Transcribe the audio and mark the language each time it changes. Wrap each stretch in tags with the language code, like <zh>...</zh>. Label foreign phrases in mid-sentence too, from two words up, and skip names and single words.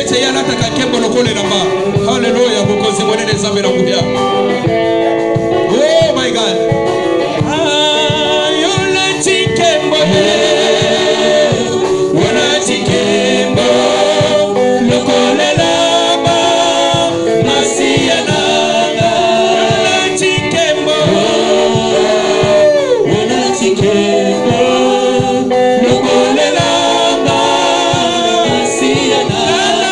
<ln>alataka nkembo lokola elamba. Hallelujah, bokonzi monene nzambe na kuya.</ln> <en>Oh my God.</en> <ln>Yolati nkembo yolati nkembo lokola elamba masiya nanga. Yolati nkembo yolati nkembo lokola elamba masiya nanga.</ln>